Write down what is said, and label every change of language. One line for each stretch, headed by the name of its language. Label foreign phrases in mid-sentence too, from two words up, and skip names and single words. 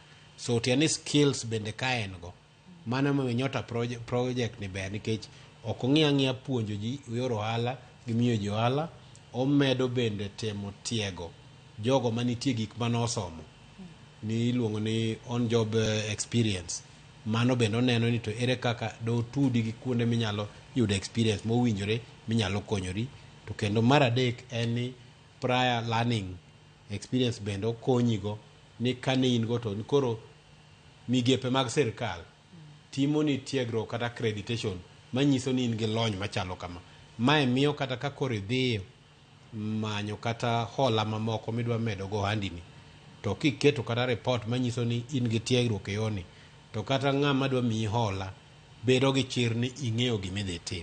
Luo (Kenya and Tanzania): So tiani skills bende ka en go, mano ma Nyota project ni ber, nikech ok ong'iya ng'iya puonjo ji yor ohala gi miyo ji ohala, omedo bende temo tiego jogo manitie gik manosomo ni iluongo ni
English: on job experience.
Luo (Kenya and Tanzania): Mano bende oneno ni to ere kaka do tudi gi kuonde minyalo yudo experience mowinjore minyalo konyori. To kendo mar adek en ni
English: prior learning experience
Luo (Kenya and Tanzania): bende okonyigo ni kane in go to koro migepe mag sirkal timo ni tiegruok kata accreditation manyiso ni in gi lony machalo kama. Mae miyo kata ka koro idhiyo manyo kata hola mamoko midwa medo go handini, to kiketo kata report manyiso ni in gi tiegruok e yoni, to kata ng'ama dwa miyi hola bedo gi chir ni ing'eyo gimidhi tim.